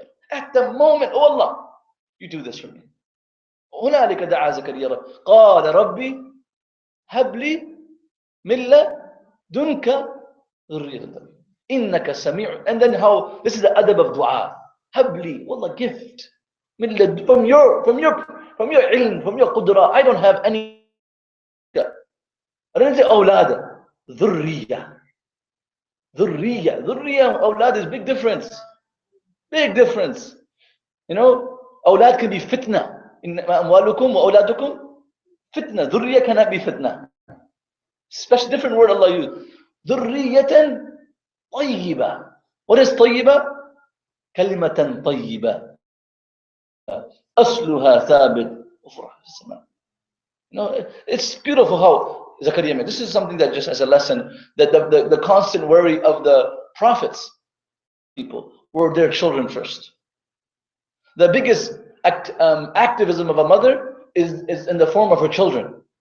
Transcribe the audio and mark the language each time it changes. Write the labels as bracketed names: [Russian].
[English] At the moment, oh Allah, you do this for me. [Arabic] هنالك دعا زكريا قال ربي هب لي من لدنك ذرية إنك سميع. [English] And then how this is the adab of dua. [Arabic] هب لي, والله, [English] gift from your ilm, from your qudra. I don't have any. I don't say أولاد. [Arabic] ذرية أولاد [English] is big difference. You know, أولاد can be fitna. [Arabic] إن أموالكم وأولادكم فتنة. [English] ذرية cannot be fitna. Special different word Allah used. [Arabic] ذرية طيبة. [English] What is طيبة? [Arabic] كلمة طيبة أصلها ثابت وفرح في السماء. [English] You know, it's beautiful how Zakaria made. This is something that just as a lesson, that the constant worry of the prophets, people, were their children first. The biggest activism of a mother is in the form of her children.